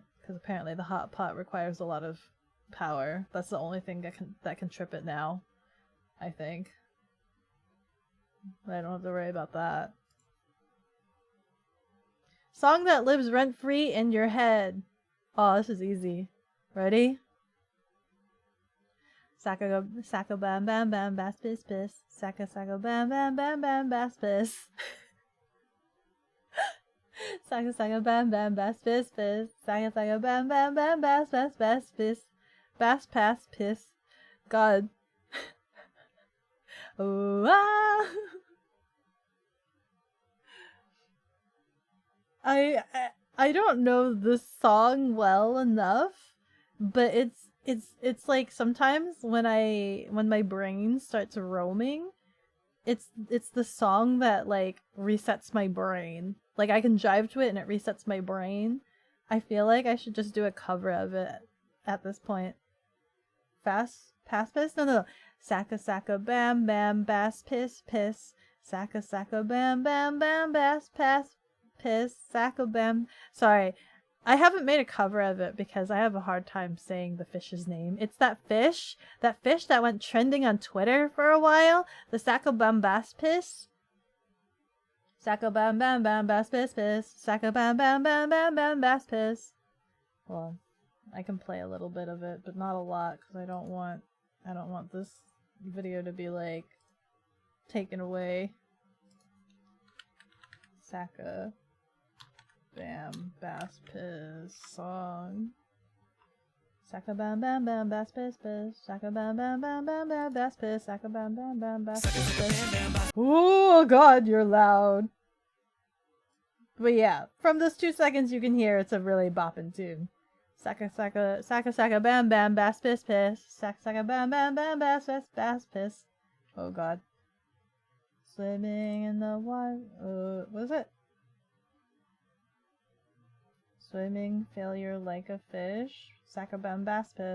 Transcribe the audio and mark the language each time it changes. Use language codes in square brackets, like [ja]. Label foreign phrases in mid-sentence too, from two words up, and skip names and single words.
[en] Because apparently the hot pot requires a lot of power. That's the only thing that can trip it now. I think. I don't have to worry about that. Song that lives rent-free in your head. Oh, this is easy. Ready? Saka bam bam bam bass piss piss. Saka bam bam bam bam bass piss. Saka bam bam bass piss piss. Saka bam bam bam bass piss. Bass pass piss. God. Oh ah. I don't know this song well enough, but it's like sometimes when my brain starts roaming, it's the song that like resets my brain. Like I can jive to it and it resets my brain. I feel like I should just do a cover of it at this point. Fast pass piss? No. Saka saka bam bam bass piss piss. Saka saka bam bam bam bass pass piss. Saka bam. Sorry, I haven't made a cover of it because I have a hard time saying the fish's name. It's that fish that went trending on Twitter for a while. The Saka bam bass piss. Saka bam bam bam bass piss piss. Saka bam bam bam bam bam bass piss. Well, I can play a little bit of it, but not a lot because I don't want this video to be like taken away. Saka bam bass piss song. Saka bam bam bam bass piss piss. Saka bam bam bam bam bam bass piss. Saka bam bam bam bass piss piss. Oh god, you're loud. But yeah, from those 2 seconds you can hear it's a really boppin' tune. Saka saka saka saka bam bam bass piss piss. Saka saka bam bam bam bass piss bass piss. Oh god. Swimming in the water. What is it? Swimming failure like a fish. Saka bam bass piss.